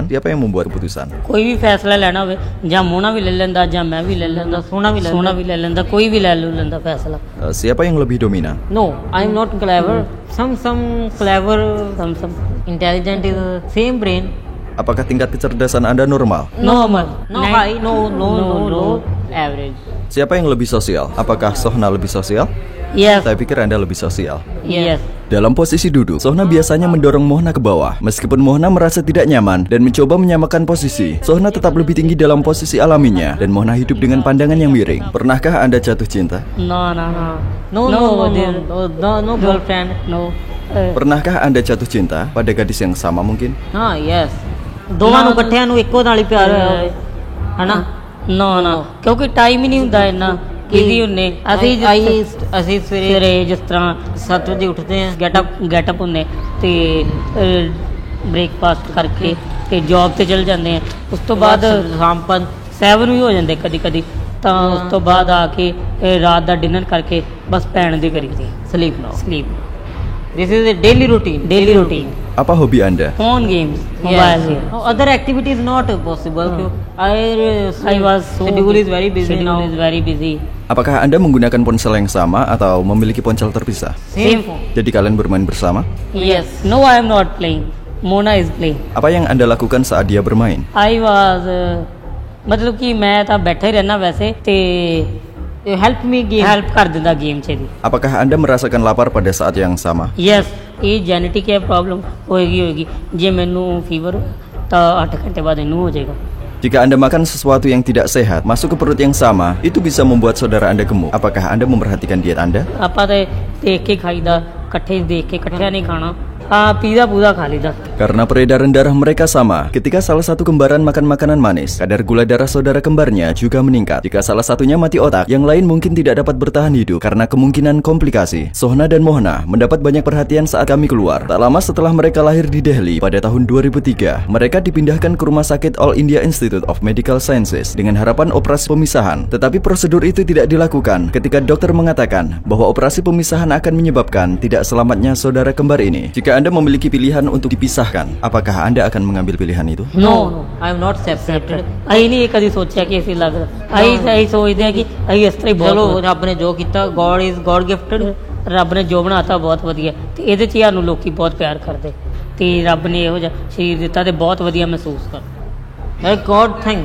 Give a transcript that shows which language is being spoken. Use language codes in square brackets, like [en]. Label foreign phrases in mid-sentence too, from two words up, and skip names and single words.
[id] Siapa yang membuat keputusan? [pa] ਕੋਈ ਵੀ ਫੈਸਲਾ ਲੈਣਾ ਹੋਵੇ ਜਾਂ ਮੋਨਾ ਵੀ ਲੈ ਲੈਂਦਾ ਜਾਂ ਮੈਂ ਵੀ ਲੈ ਲੈਂਦਾ ਸੋਨਾ ਵੀ ਲੈ ਲੈਂਦਾ ਕੋਈ ਵੀ ਲੈ ਲੈਂਦਾ ਫੈਸਲਾ [id] Siapa yang lebih dominan? [en] no I am not clever some clever some intelligent is same brain [id] Apakah tingkat kecerdasan Anda normal? [en] normal no high no average [id] Siapa yang lebih sosial? Apakah Sohna lebih sosial? [en] yes [id] Saya pikir Anda lebih sosial. [en] yes [id] Dalam posisi duduk, Sohna biasanya mendorong Mohna ke bawah. Meskipun Mohna merasa tidak nyaman dan mencoba menyamakan posisi, Sohna tetap lebih tinggi dalam posisi alaminya dan Mohna hidup dengan pandangan yang miring. Pernahkah Anda jatuh cinta? [en] no girlfriend no [id] Pernahkah Anda jatuh cinta pada gadis yang sama mungkin? [pa] ਹਾਂ yes ਦੋਵਾਂ ਨੂੰ ਇਕੱਠਿਆਂ ਨੂੰ ਇੱਕੋ ਨਾਲ ਹੀ ਪਿਆਰ ਹੋਇਆ ਹੋਵੇ ਹਨਾ ਨਾ ਕਿਉਂਕਿ ਟਾਈਮ ਹੀ ਨਹੀਂ ਹੁੰਦਾ ਇੰਨਾ इजी ਹੁੰਨੇ ਅਸੀਂ ਸਵੇਰੇ ਜਿਸ ਤਰ੍ਹਾਂ 7 ਵਜੇ ਉੱਠਦੇ ਆ ਗੈਟਅਪ ਹੁੰਨੇ ਤੇ ਬ੍ਰੇਕਫਾਸਟ ਕਰਕੇ ਤੇ ਜੌਬ ਤੇ ਚਲ ਜਾਂਦੇ ਆ ਉਸ ਤੋਂ ਬਾਅਦ ਸ਼ਾਮ 7 ਵੀ ਹੋ ਜਾਂਦੇ ਕਦੀ ਤਾਂ ਉਸ ਤੋਂ ਬਾਅਦ ਆ ਕੇ ਰਾਤ ਦਾ ਡਿਨਰ ਕਰਕੇ ਬਸ ਪੈਣ ਦੀ ਕਰੀਦੀ ਸਲੀਪ [en] this is a daily routine [id] Apa hobi Anda? [en] phone games mobile games. No, other activities not possible. I was so schedule is very busy. [id] Apakah Anda menggunakan ponsel yang sama atau memiliki ponsel terpisah? [en] Same phone. [id] Jadi kalian bermain bersama? [en] Yes. No, I am not playing. Mona is playing. [id] Apa yang Anda lakukan saat dia bermain? [en] I was [pa] ਮਤਲਬ ਕਿ ਮੈਂ ਤਾਂ ਬੈਠਾ ਹੀ ਰਹਿਣਾ ਵੈਸੇ ਤੇ help ਕਰ ਦਿੰਦਾ ਗੇਮ 'ਚ ਦੀ [id] Apakah Anda merasakan lapar pada saat yang sama? [en] Yes, [pa] ਇਹ ਜੈਨੇਟਿਕ ਹੈ ਪ੍ਰੋਬਲਮ ਹੋਏਗੀ ਜੇ ਮੈਨੂੰ ਫੀਵਰ ਤਾਂ 8 ਘੰਟੇ ਬਾਅਦ ਇਹਨੂੰ ਹੋ ਜਾਏਗਾ [id] Jika Anda makan sesuatu yang tidak sehat masuk ke perut yang sama, itu bisa membuat saudara Anda gemuk. Apakah Anda memperhatikan diet Anda? [pa] ਆਪਾਂ ਤੇ ਦੇਖ ਕੇ ਖਾਈਦਾ ਇਕੱਠੇ ਦੇਖ ਕੇ ਇਕੱਠਿਆਂ ਨਹੀਂ ਖਾਣਾ ਪੀਜ਼ਾ ਪੂਰਾ ਕੱਲੀ ਦਾ. [id] Karena peredaran darah mereka sama, ketika salah satu kembaran makan makanan manis, kadar gula darah saudara kembarnya juga meningkat. Jika salah satunya mati otak, yang lain mungkin tidak dapat bertahan hidup karena kemungkinan komplikasi. Sohna dan Mohna mendapat banyak perhatian saat kami keluar. Tak lama setelah mereka lahir di Delhi pada tahun 2003, mereka dipindahkan ke Rumah Sakit All India Institute of Medical Sciences dengan harapan operasi pemisahan. Tetapi prosedur itu tidak dilakukan ketika dokter mengatakan bahwa operasi pemisahan akan menyebabkan tidak selamatnya saudara kembar ini. Jika Anda memiliki pilihan untuk dipisahkan, apakah Anda akan mengambil pilihan itu? [en] No, I am not separated. I [hi] नहीं कभी सोचा कि ऐसी लग रहा [pa] I [hi] सोचते हैं कि इस तरह चलो रब ने जो किया [en] God is God gifted [pa] ਰੱਬ ਨੇ ਜੋ ਬਣਾਤਾ ਬਹੁਤ ਵਧੀਆ ਤੇ ਇਹਦੇ 'ਚ ਸਾਨੂੰ ਲੋਕੀ ਬਹੁਤ ਪਿਆਰ ਕਰਦੇ ਤੇ ਰੱਬ ਨੇ ਇਹੋ ਜਿਹਾ ਸਰੀਰ ਦਿੱਤਾ ਤੇ ਬਹੁਤ ਵਧੀਆ ਮਹਿਸੂਸ ਕਰ [en] God thank